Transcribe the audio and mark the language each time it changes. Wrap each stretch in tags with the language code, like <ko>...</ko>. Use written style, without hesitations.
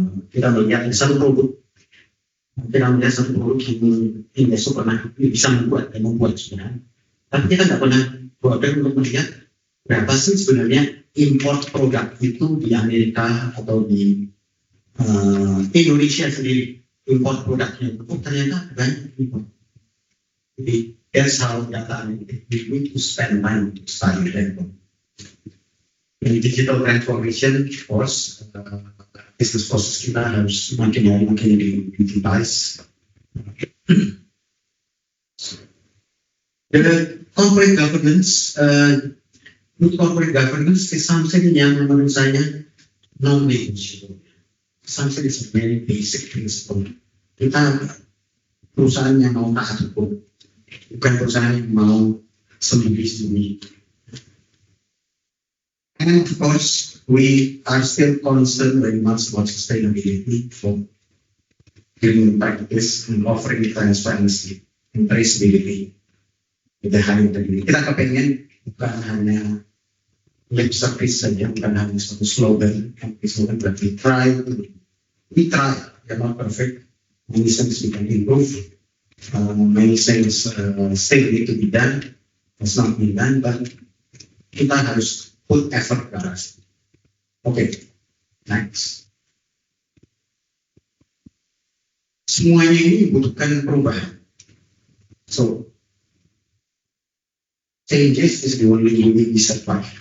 <id>Kita melihat satu produk yang investor pernah bisa membuat sebenarnya. Tapi kita nggak pernah bodoh untuk melihat berapa sih sebenarnya import produk itu di Amerika atau di Indonesia sendiri. Import produknya itu ternyata banyak import.</id> <en>Jadi that's how data analytics we need to spend time to study that. In digital transformation, of course, business process</en> <id>kita harus makin</id> <en>digitalize. The corporate governance, good corporate governance is something</en> <id>yang menurut saya</id> <en>non-negotiable. Something is a very basic principle.</en> <id>Kita perusahaan yang mau taat hukum, bukan perusahaan yang mau sembunyi-sembunyi.</id> <en>And of course, we are still concerned very much about sustainability for green practice and offering transparency and traceability.</en> <id>Kita hanya tadi kita kepengen bukan hanya lip service saja, bukan hanya satu slogan,</id> <en>but we try, we are not perfect, many things we can improve, many things still need to be done, has not been done, but</en> <id>kita harus</id> <en>put effort</en> <id>ke arah situ. Oke, next. Semuanya ini membutuhkan perubahan.</id> <en>So, changes is the only way we survive.</en>